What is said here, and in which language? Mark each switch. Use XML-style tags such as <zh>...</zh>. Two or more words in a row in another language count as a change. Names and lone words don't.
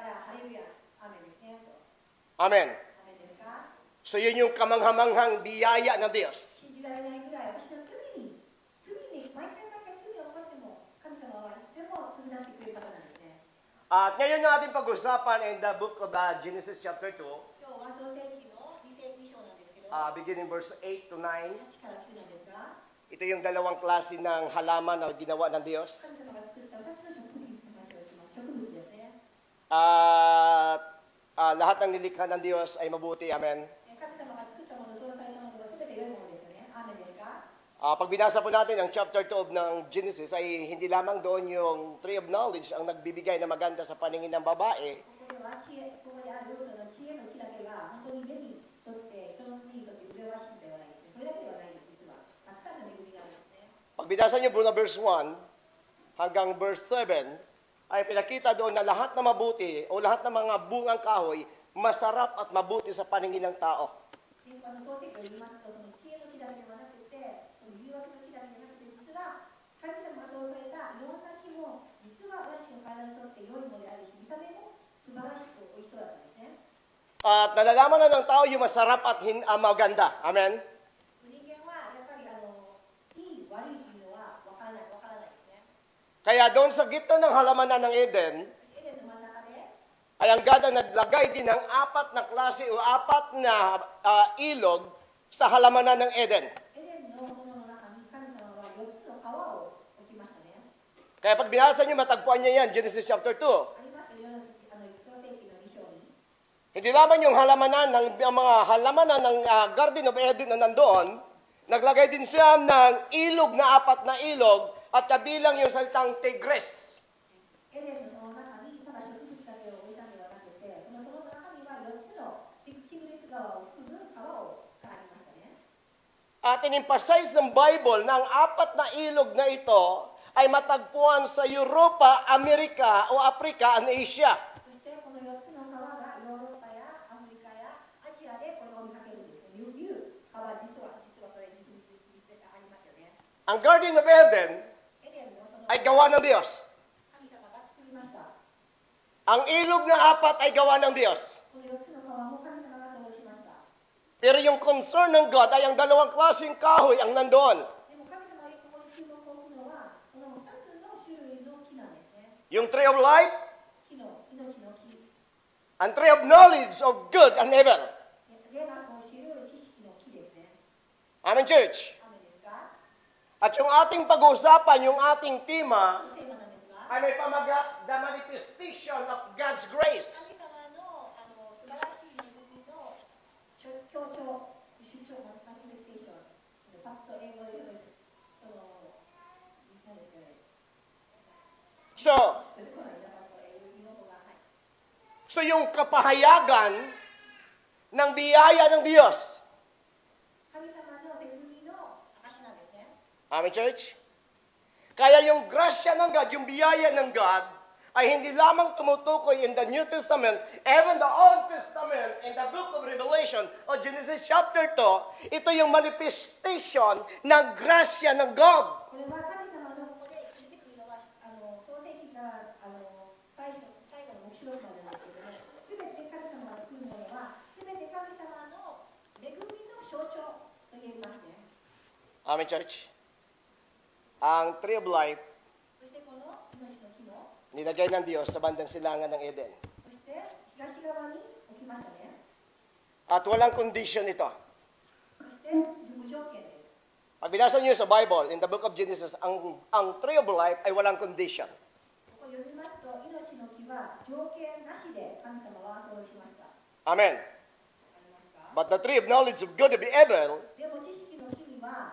<tl>Amen. So yun yung kamanghamanghang biyaya ng Diyos. At ngayon natin pag-usapan</tl> <en>in the book of Genesis chapter 2, beginning verse 8 to 9.</en> <tl>Ito yung dalawang klase ng halaman na ginawa ng Diyos. Lahat ng nilikha ng Diyos ay mabuti. Amen. Pag binasa po natin ang chapter 12 ng Genesis, ay hindi lamang doon yung</tl> <en>tree of knowledge</en> <tl>ang nagbibigay na maganda sa paningin ng babae,</tl> <ja>ここではここであるその知恵の木だけが本当に目にとって人の目にとって麗しいのではないですね。それだけではないです実は。たくさんの恵みがあるんですね。</ja> <tl>pag binasa niyo po na verse 1 hanggang verse 7, ay pinakita doon na lahat na mabuti o lahat ng mga bungang kahoy, masarap at mabuti sa paningin ng tao.</tl> <ja>で創世記を言いますと、その知恵の木だけではなくて、その誘惑の木だけでなくて、実は神様が通されたいろんな木も、実は私の体にとって良いものであるし、見た目も素晴らしく美味しそうだったんですね。</ja> <tl>At nalalaman na ng tao yung masarap at maganda. Amen?</tl> <ja>人間はやっぱりいい悪いというのは分からないですね。</ja> <tl>Kaya doon sa gitna ng halamanan ng Eden,</tl> <ja>エデンの真ん中で、</ja> <tl>ay ang God ang naglagay din ng apat na klase o apat na ilog sa halamanan ng Eden.</tl> <ja>エデンの園の中に神様は4つの川を置きましたね。</ja> <tl>Kaya pag binasa nyo, matagpuan nyo yan, Genesis chapter 2.</tl> <ja>ありますよ、創世記の2章に。</ja> <tl>Hindi lamang yung halamanan ng mga halamanan ng Garden of Eden na nandoon, naglagay din siya ng ilog na apat na ilog at kabilang yung salitang Tigris.</tl> <ja>エデンの中にただ植物だけを置いたのではなくて、その中には4つのテグレス川を含む川がありましたね。</ja> <tl>At in-emphasize ng Bible na ang apat na ilog na ito ay matagpuan sa Europa, Amerika o Africa and Asia.</tl> <ja>そしてこの4つの川がヨーロッパやアフリカやアジアでこれを見かけるんですね。いう川実はそれにありますよね。</ja> <tl>Ang Garden of Eden</tl> <ja>エデンのその</ja> <tl>ay gawa ng Diyos.</tl> <ja>神様が作りました。</ja> <tl>Ang ilog na apat ay gawa ng Diyos.</tl> <ja>この4つの川も神様が通しました。</ja> <tl>Pero yung concern ng God ay ang dalawang klaseng kahoy ang nandoon.</tl> <ja>でも神様がここに注目を置くのはこの2つの種類の木なんですね。</ja> <en>Yung tree of life,</en> <ja>木の命の木。</ja> <en>and tree of knowledge of good and evil.</en> <ja>霊学を知る知識の木ですね。</ja> <en>Amen, church.</en> <ja>雨ですか？</ja> <tl>At yung ating pag-uusapan, yung ating tema,</tl> <ja>テーマなんですが、</ja> <tl>ay may pamagat,</tl> <en>the manifestation of God's grace.</en> <ja>神様の素晴らしい恵みの強調、主張、マニフェステーション、パッと英語で言うと、何ですかね。</ja> <tl>So,</tl> <ja>出てこないな、パッと英語が、はい。</ja> <tl>so yung kapahayagan ng biyaya ng Diyos.</tl> <ja>神様の恵みの証なんですね。</ja> <en>Amen, church?</en> <tl>Kaya yung grasya ng God, yung biyaya ng God, ay hindi lamang tumutukoy</tl> <en>in the New Testament, even the Old Testament, in the book of Revelation,</en> <tl>o Genesis chapter 2, ito yung manifestation ng grasya ng God.</tl> <ja>これは神様のここで出てくるのは、創世記から最後の黙示録までなんですけども、すべて神様が作るものは、すべて神様の恵みの象徴と言えますね。</ja> <en>Amen, church? Ang tree of life,</en> <ja>そしてこの命の木も、</ja> <tl>nilagay ng Diyos sa bandang silangan ng Eden.</tl> <ja>そして東側に置きましたね。</ja> <tl>At walang condition ito.</tl> <ja>そして無条件です。</ja> <tl>Pag binasa niyo sa Bible,</tl> <en>in the book of Genesis,</en> <tl>ang</tl> <en>tree of life</en> <tl>ay walang condition.</tl> <ja>ここ読みますと、命の木は条件なしで神様はそうしました。わ Amen. かりますか？</ja> <en>But the tree of knowledge of good and evil</en> <ja>でも知識の木には</ja>